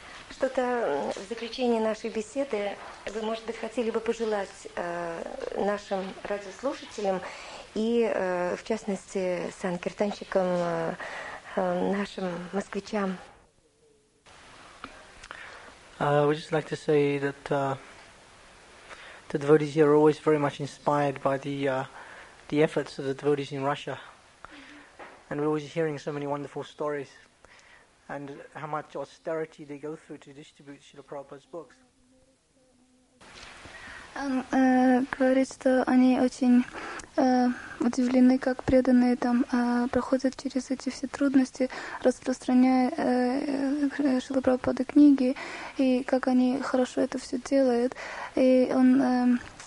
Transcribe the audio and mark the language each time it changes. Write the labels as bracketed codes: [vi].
[ru] Что-то в заключение нашей беседы вы, может быть, хотели бы пожелать нашим радиослушателям и, в частности, санкиртанщикам, нашим москвичам? [en] We'd just like to say that the devotees here are always very much inspired by the efforts of the devotees in Russia. And we're always hearing so many wonderful stories and how much austerity they go through to distribute Srila Prabhupada's books. [ru] Говорит, что они очень удивлены, как преданные там проходят через эти все трудности, распространяя Шрила Прабхупады книги, и как они хорошо это все делают. И он